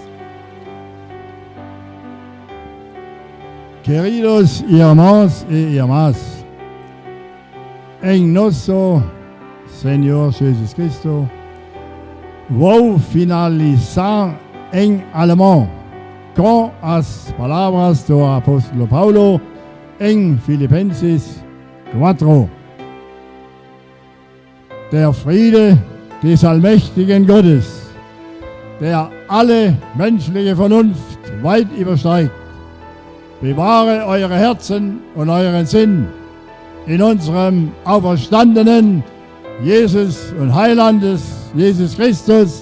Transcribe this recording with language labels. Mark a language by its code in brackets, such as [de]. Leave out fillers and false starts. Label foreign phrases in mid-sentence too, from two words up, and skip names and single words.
[pt] Queridos irmãos e irmãs, em nosso Senhor Jesus Cristo, vou finalizar em alemão com as palavras do apóstolo Paulo em Filipenses 4. [de] Der Friede des allmächtigen Gottes, der alle menschliche Vernunft weit übersteigt, bewahre eure Herzen und euren Sinn in unserem auferstandenen Jesus und Heilandes Jesus Christus.